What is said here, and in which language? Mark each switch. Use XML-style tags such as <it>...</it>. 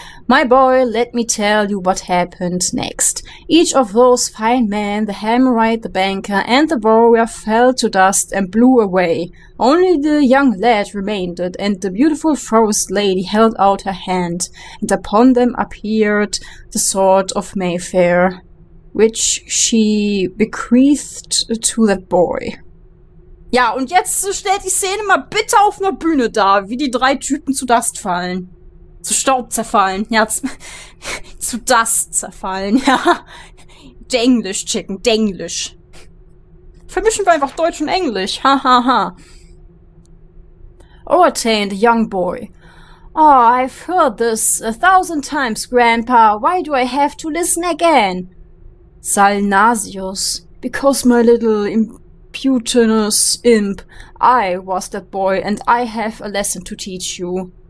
<en>My boy, let me tell you what happened next. Each of those fine men, the Hammerite, the banker, and the warrior fell to dust and blew away. Only the young lad remained, and the beautiful forest lady held out her hand, and upon them appeared the sword of Mayfair. which she bequeathed to that boy.</en> <de>Ja, und jetzt stellt die Szene mal bitte auf einer Bühne dar, wie die 3 Typen zu Dust fallen. Zu Staub zerfallen. Ja, zu Dust zerfallen. Ja. Denglisch, Chicken, Denglisch. Vermischen wir einfach Deutsch und Englisch.</de> <en>Ha, ha, ha. Overtain, the young boy. Oh, I've heard this 1,000 times, Grandpa. Why do I have to listen again? Salnasius. Because my little impudentous imp. I was that boy, and I have a lesson to teach you.</en>